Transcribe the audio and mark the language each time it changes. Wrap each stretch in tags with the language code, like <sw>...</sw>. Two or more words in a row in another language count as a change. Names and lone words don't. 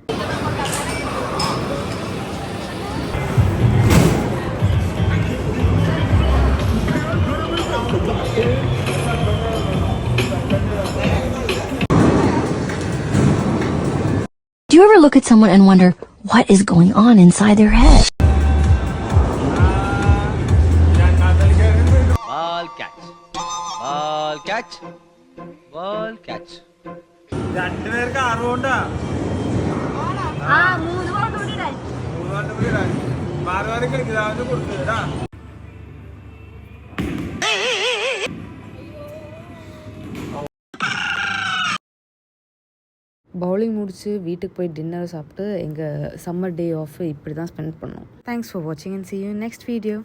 <en>Do you ever look at someone and wonder what is going on inside their head? Ball catch. Ball catch. Ball catch.</en> <ml>രണ്ടുപേർക്ക് 6 കൊണ്ടാ. ആ 3 കൊണ്ട് കൂടിടാൻ. 3 കൊണ്ട് കൂടിടാൻ. മാറി കളിക്കാതെ കൊടുത്തുടാ.</ml> <ta>பவுலிங் முடிச்சு வீட்டுக்கு போய் டின்னர் சாப்பிட்டு எங்கள்</ta> <en>summer day off</en> <ta>இப்படி தான் ஸ்பெண்ட் பண்ணோம்.</ta> <en>thanks for watching and see you in next video.</en>